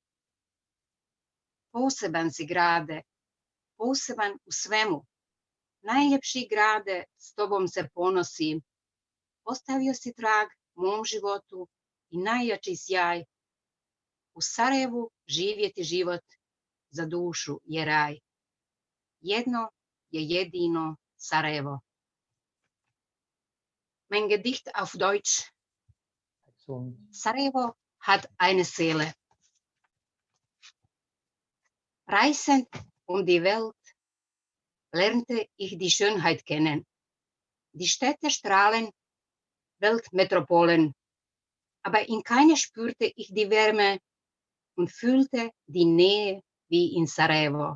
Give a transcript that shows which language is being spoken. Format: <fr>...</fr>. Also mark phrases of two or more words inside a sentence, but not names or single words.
<bs>Poseban si grade, poseban u svemu, najljepši grade, s tobom se ponosim. Ostavio si trag mom životu i najjači sjaj. U Sarajevu živjeti život za dušu je raj. Jedno je jedino Sarajevo.</bs> <de>Mein Gedicht auf Deutsch. Sarajevo hat eine Seele. Reisend um die Welt lernte ich die Schönheit kennen. Die Städte strahlen, Weltmetropolen, aber in keiner spürte ich die Wärme und fühlte die Nähe wie in Sarajevo.</de>